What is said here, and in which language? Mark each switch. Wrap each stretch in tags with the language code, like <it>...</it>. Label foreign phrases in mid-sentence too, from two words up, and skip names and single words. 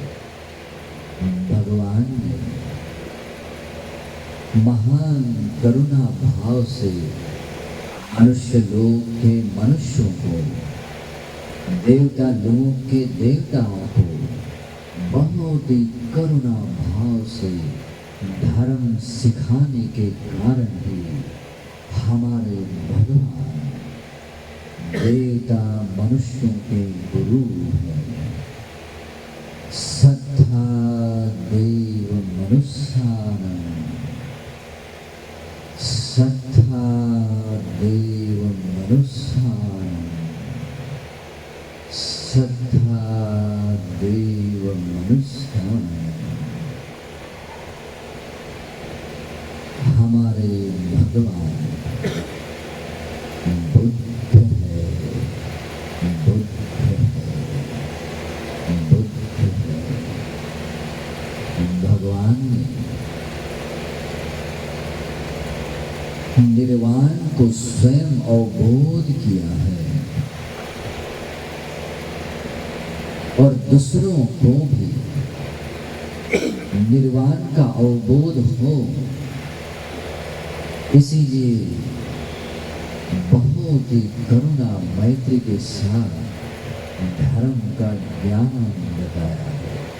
<hi>भगवान ने महान करुणा भाव से मनुष्य लोक के मनुष्यों को, देवता लोक के देवताओं को बहुत ही करुणा भाव से धर्म सिखाने के कारण ही हमारे भगवान देवता मनुष्यों के गुरु हैं।</hi> <pi>सत्ता देव मनुष्यानंद, सत्ता देव मनुष्यानंद, सत्ता देव मनुष्यानंद।</pi> <hi>हमारे भगवान बुद्ध है, बुद्ध है, बुद्ध है। भगवान ने निर्वाण को स्वयं अवबोध किया है और दूसरों को भी निर्वाण का अवबोध हो, इसीलिए बहुत ही करुणा मैत्री के साथ धर्म का ज्ञान बताया है।</hi>